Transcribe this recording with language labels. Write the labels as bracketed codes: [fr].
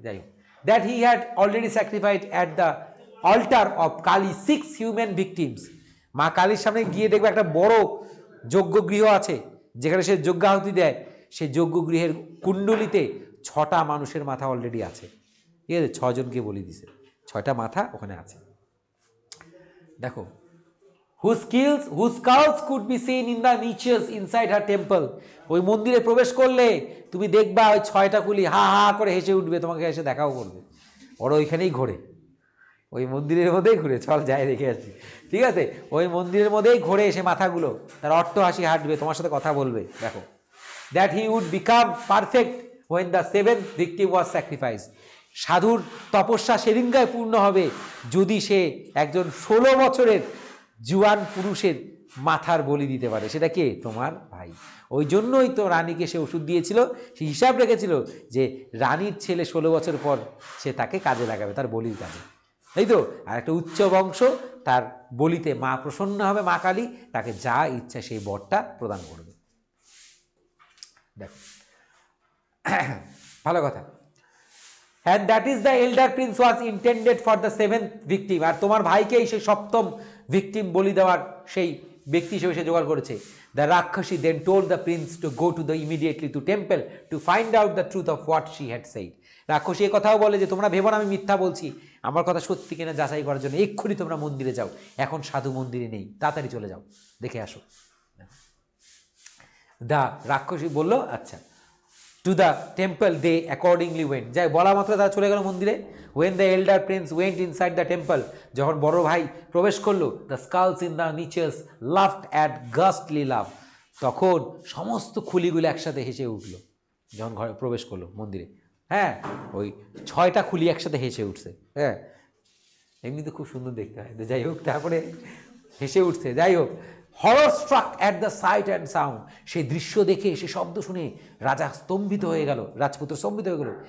[bn] যাই হোক, [en] that he had already sacrificed at the altar of Kali 6 human victims, [bn] মা কালীর সামনে গিয়ে দেখবে একটা বড় যজ্ঞগৃহ আছে, যেখানে সে যজ্ঞাহুতি দেয়, সেই যজ্ঞগৃহের কুণ্ডলিতে 6টা মানুষের মাথা অলরেডি আছে। ঠিক আছে, 6 জনকে বলি দিছে, 6টা মাথা ওখানে আছে। দেখো, [en] whose skulls could be seen in the niches inside her temple. [bn] ওই মন্দিরে প্রবেশ করলে তুমি দেখবা ওই 6টা কুলি হা হা করে হেসে উঠবে, তোমাকে এসে দেখাও করবে। ওরা ওইখানেই ঘোরে, ওই মন্দিরের মধ্যেই ঘুরে, চল যাই দেখে আসি, ঠিক আছে? ওই মন্দিরের মধ্যেই ঘোরে এসে মাথাগুলো, তার অট্ট হাসি হাঁটবে, তোমার সাথে কথা বলবে। দেখো, [en] That he would become perfect when the 7th victim was sacrificed. [bn] সাধুর তপস্যা সেদিনকায় পূর্ণ হবে যদি সে একজন 16 বছরের জুয়ান পুরুষের মাথার বলি দিতে পারে। সেটা কে? তোমার ভাই। ওই জন্যই তো রানীকে সে ওষুধ দিয়েছিল, সে হিসাব রেখেছিল যে রানীর ছেলে 16 বছর পর সে তাকে কাজে লাগাবে, তার বলির কাজে, তাই তো? আর একটা উচ্চ বংশ, তার বলিতে মা প্রসন্ন হবে, মা কালী তাকে যা ইচ্ছা সেই বরটা প্রদান করবে। দেখো, ভালো কথা। [en] And that is the elder prince was intended for the 7th victim. [bn] আর তোমার ভাইকেই সেই 7ম ভিকটিম বলি দেওয়ার সেই ব্যক্তি হিসেবে সে জোগাড় করেছে। [en] The Rakshasi then told the prince to go to the immediately to temple to find out the truth of what she had said. [bn] রাক্ষসী এই কথাও বলে যে তোমরা ভেবো না আমি মিথ্যা বলছি, আমার কথা সত্যি কিনা যাচাই করার জন্য এক্ষুনি তোমরা মন্দিরে যাও, এখন সাধু মন্দিরে নেই, তাড়াতাড়ি চলে যাও, দেখে আসো। দা রাক্ষসী বলল আচ্ছা। [en] To the temple they accordingly went. [bn] যাই বলা মাত্র তারা চলে গেল মন্দিরে। [en] When the elder prince went inside the temple, [bn] যখন বড় ভাই প্রবেশ করলো, [en] the skulls in the niches laughed at ghastly laugh. [bn] তখন সমস্ত খুলিগুলো একসাথে হেসে উঠলো যখন ঘরে প্রবেশ করলো মন্দিরে। হ্যাঁ, ওই 6টা খুলি একসাথে হেসে উঠছে। হ্যাঁ, এমনি তো খুব সুন্দর দেখতে হয়, যাই হোক, তারপরে হেসে উঠছে। যাই হোক, [en] horror struck at the sight and sound, [bn] সেই দৃশ্য দেখে, সে শব্দ শুনে রাজা স্তম্ভিত হয়ে গেল, রাজপুত্র স্তম্ভিত হয়ে গেল।